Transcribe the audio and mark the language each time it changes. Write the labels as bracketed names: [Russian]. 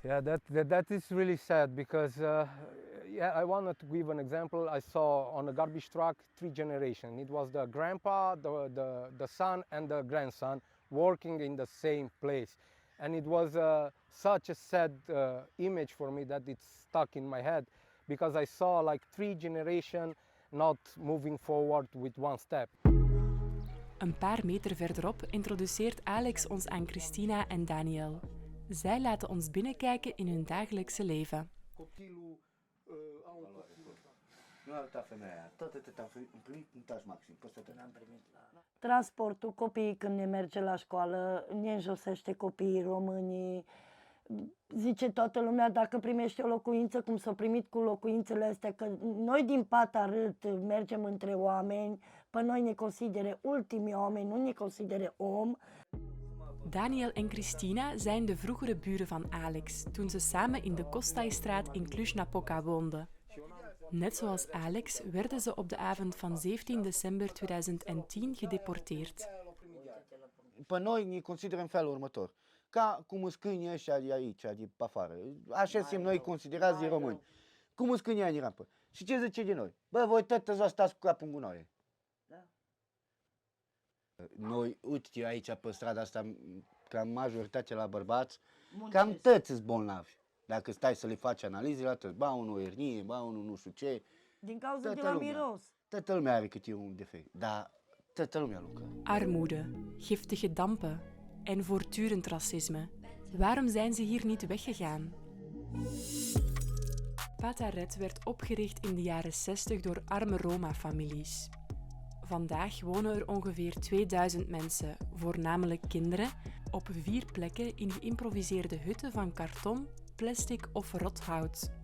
[English] Yeah, that is really sad because I wanted to give an example. I saw on a garbage truck 3 generations. It was the grandpa, the son and the grandson working in the same place. And it was such a sad image for me that it's stuck in my head because I saw like 3 generations not moving forward with one step. [Dutch] Een paar meter verderop introduceert Alex ons aan Christina en Daniel. Zij laten ons binnenkijken in hun dagelijkse leven. [Romanian] Nu arăta femeia aia, tot atât primit un taș maxim, peste atât. N-am primit la... Transportul, copiii când ne merge la școală, ne înjosește copiii românii. Zice toată lumea dacă primește o locuință, cum s-a primit cu locuințele astea, că noi din Patarut mergem între oameni, pe noi ne considere ultimii oameni, nu ne considere om. [Dutch] Daniel en Christina zijn de vroegere buren van Alex toen ze samen in de Kostai-straat in Cluj-Napoca woonden. Net zoals Alex werden ze op de avond van 17 december 2010 gedeporteerd. [Romanian] Pe noi ne consideră în felul următor. Ca cum sunt câinii ăștia de aici, de pe afară. Așa suntem noi considerați de români. Cum sunt câinii aia din rampă. Și ce zice de noi? Bă, voi tătă stați cu capul în gunoaie. Da. Noi, uite aici pe strada asta, cam majoritatea la bărbați, cam tăți sunt bolnavi. Dacă stai să le faci analize, la tăți, ba unul ernie, ba unul nu știu ce. Din cauza de la miros. Toată lumea are câte un defect, dar toată lumea lucră. [Dutch] Armoede, giftige dampen en voortdurend racisme. Waarom zijn ze hier niet weggegaan? Pataret werd opgericht in de jaren 60 door arme Roma-families. Vandaag wonen er ongeveer 2000 mensen, voornamelijk kinderen, op 4 plekken in geïmproviseerde hutten van karton, plastic of rothout.